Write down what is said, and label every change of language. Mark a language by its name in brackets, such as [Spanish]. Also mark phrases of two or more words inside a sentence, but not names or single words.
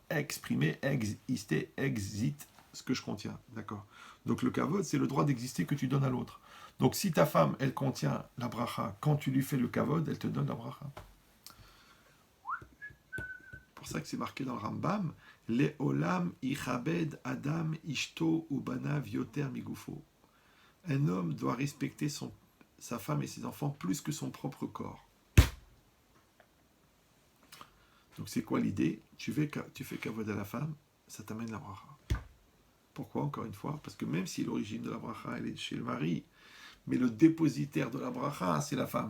[French] Exprimer, exister, exit ce que je contiens. D'accord. Donc le kavod, c'est le droit d'exister que tu donnes à l'autre. Donc si ta femme, elle contient la bracha, quand tu lui fais le kavod, elle te donne la bracha. C'est pour ça que c'est marqué dans le Rambam, [Hebrew] לעולם יכבד אדם אשתו ובניו יותר מגופו. [French] Un homme doit respecter sa femme et ses enfants plus que son propre corps. Donc c'est quoi l'idée? Tu fais kavod à la femme, ça t'amène la bracha. Pourquoi, encore une fois? Parce que même si l'origine de la bracha, elle est chez le mari, mais le dépositaire de la bracha, c'est la femme.